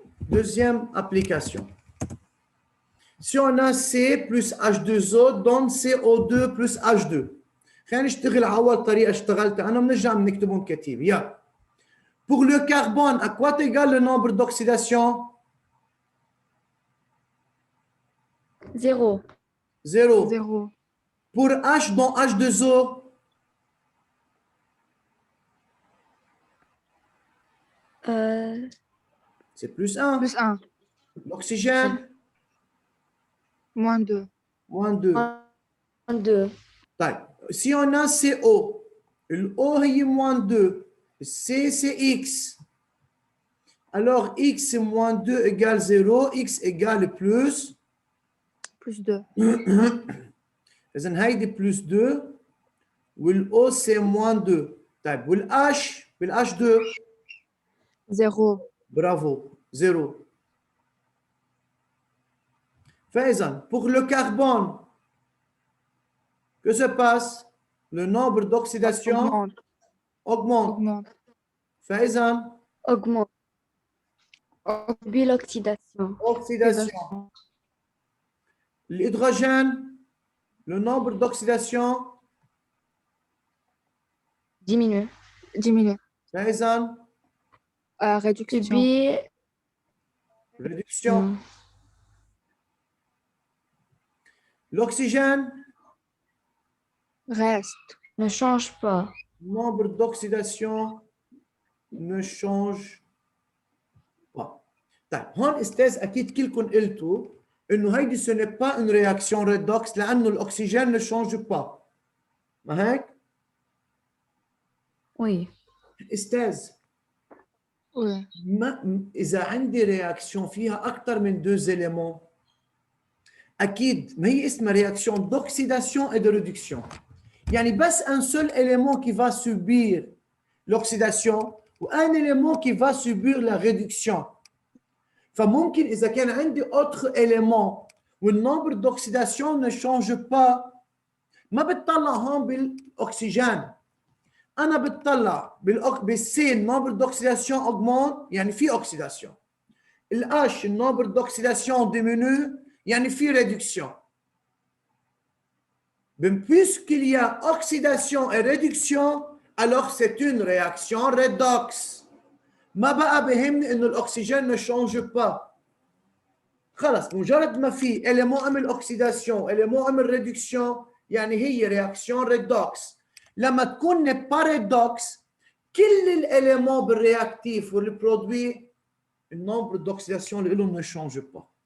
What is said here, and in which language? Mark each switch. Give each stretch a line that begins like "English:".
French: Deuxième application. Si on a C plus H2O donne CO2 plus H2.
Arabic: خلينا نشتغل على أول طريقة اشتغلتها أنا بنرجع بنكتبهم كتيب.
English: Yeah.
French: Pour le carbone, à quoi égale le nombre d'oxydation? 0. 0. 0. Pour H dans H2O, c'est plus 1. Plus 1. L'oxygène, Moins 2. moins 2. 2.
Arabic: طيب.
French: Si on a CO, le O est moins 2, C c'est X. Alors X moins 2 égale 0, X égale plus. Plus 2. إذن هيدي plus 2 والO c'est moins 2.
Arabic: طيب والH بالH2
French: 0. bravo 0. فإذن pour le carbone, que se passe? Le nombre d'oxydation Augmente. augmente. Augmente.
Arabic: فإذن
French: Augmente. Puis l'oxydation. oxydation. L'hydrogène, le nombre d'oxydation Diminue. Diminue.
Arabic: فإذن
French: Réduction. Puis. réduction. L'oxygène, Reste. Ne change pas. nombre d'oxydation ne change pas.
Arabic: طيب هون استاذ اكيد كلكم قلتوا انه هيدي ce n'est pas une réaction redox لانه الاكسجين ne change pas. ما هيك؟
French: Oui.
Arabic: استاذ
French: Oui.
Arabic: ما اذا عندي رياكسيون فيها اكثر من 2 éléments اكيد ما هي اسمها رياكسيون d'oxydation et de réduction.
French: يعني بس un seul élément qui va subir l'oxydation ou un élément qui va subir la réduction.
Arabic: فممكن إذا كان عندي autre élément والنمبر d'oxydation ne change pas ما بتطلع هون بالأكسجين. أنا بتطلع بالسي النمبر d'oxydation augmente يعني في oxydation. الH النمبر d'oxydation diminue يعني في réduction.
French: Puisqu'il y a oxydation et réduction, alors c'est une réaction redox.
Arabic: ما بقى بهمني انه الاكسجين ne change pas. خلص مجرد ما في élément عمل oxydation, élément عمل réduction, يعني هي réaction redox. لما تكون n'est pas redox, كل الاليمون بالرياكتيف والبرودوي النمبر d'oxydation اللي لهم ne change pas.